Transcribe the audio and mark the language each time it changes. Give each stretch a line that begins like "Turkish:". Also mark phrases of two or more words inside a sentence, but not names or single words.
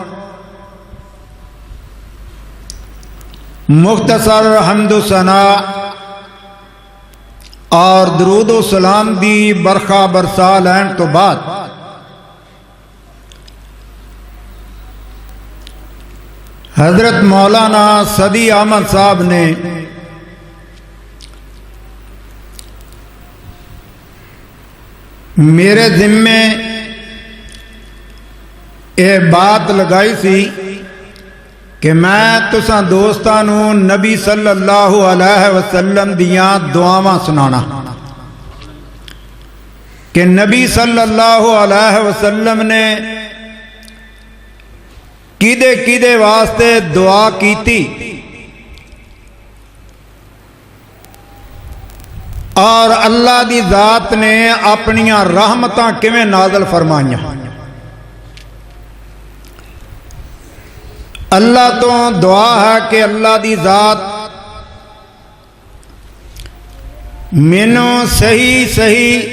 Punjabi: ਮੁਖ਼ਤਸਰ ਹਮਦੋ ਸਨਾ ਔਰ ਦਰੂਦੋ ਸਲਾਮ ਦੀ ਬਰਖਾ ਬਰਸਾ ਲੈਣ ਤੋ ਬਾਅਦ ਹਜ਼ਰਤ ਮੌਲਾਨਾ ਸਦੀ ਅਹਿਮਦ ਸਾਹਬ ਨੇ ਮੇਰੇ ਜ਼ਿੰਮੇ ਯੇ ਬਾਤ ਲਗਾਈ ਸੀ ਕਿ ਮੈਂ ਤੁਸਾਂ ਦੋਸਤਾਂ ਨੂੰ ਨਬੀ
Arabic: صلى الله عليه وسلم
Punjabi: ਦੀਆਂ ਦੁਆਵਾਂ ਸੁਣਾਨਾ ਕਿ ਨਬੀ
Arabic: صلى الله عليه وسلم
Punjabi: ਨੇ ਕਿਦੇ ਕਿਦੇ ਵਾਸਤੇ ਦੁਆ ਕੀਤੀ ਔਰ ਅੱਲਾਹ ਦੀ ਜ਼ਾਤ ਨੇ ਅਪਣੀਆਂ ਰਹਿਮਤਾਂ ਕਿਵੇਂ ਨਾਜ਼ਿਲ ਫ਼ਰਮਾਈਆਂ। ਅੱਲਾਹ ਤੋ ਦੁਆ ਹੈ ਕਿ ਅੱਲਾਹ ਦੀ ਜ਼ਾਤ ਮੈਨੂ ਸਹੀ ਸਹੀ